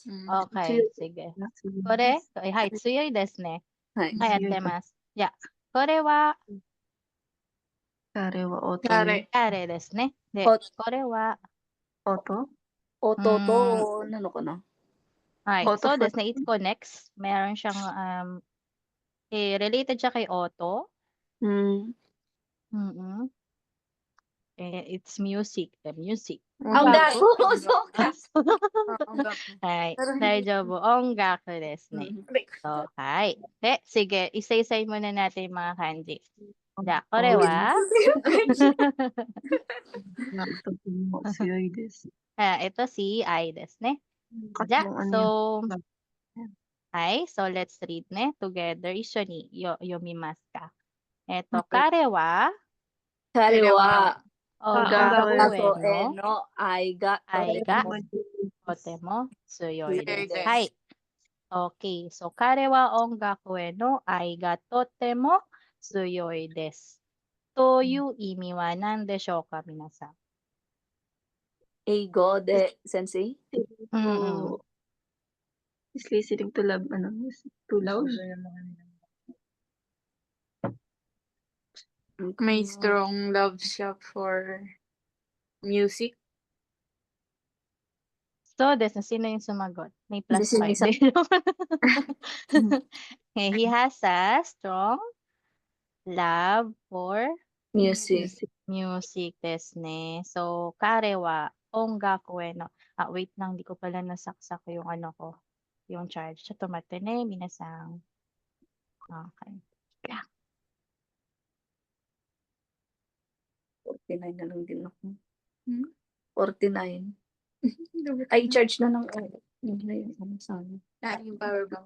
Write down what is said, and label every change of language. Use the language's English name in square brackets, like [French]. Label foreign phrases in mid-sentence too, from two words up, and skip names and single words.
[Japanese] Okay, sige. これ、はい、強いですね。はい。はい、やってます。じゃあ、これは、誰ですね。で、これは、弟なのかな？はい、そうですね。 [English] It connects. [Filipino] Meron siyang, related siya kay Otto. [English] It's music. The music. [Japanese] 音楽そうか。はい。大丈夫。音楽ですね。So, はい。で、sige. [Filipino] Isa-isay muna natin yung mga kanji. [Japanese] じゃあ、これは強いです。 [Filipino] ito si [English] I [Japanese] ですね。じゃあ、 [English] so, はい。So, let's read ね。together. [Japanese] 一緒に読みますか。彼は、音楽への愛がとても強いです。はい。 [English] Okay. So, [Japanese] 彼は音楽への愛がとても強いです。という意味は何でしょうか、皆さん。英語で先生 [English] Is listening to love, too loud? [Filipino] May [English] strong love [Filipino] siya [English] for music. So, [Filipino] sino yung sumagot? May plus Si 5. [English] Okay, he has a strong love for music. [Japanese] ですね. So, 彼は音楽の. [Filipino] Wait lang, di ko pala nasaksak yung ko. Yung charge. [Japanese] ちょっと待ってね、皆さん。Okay. [Filipino] 49 na lang din ako. 49. Ay, charge na lang. Ano sana? Yung power bank.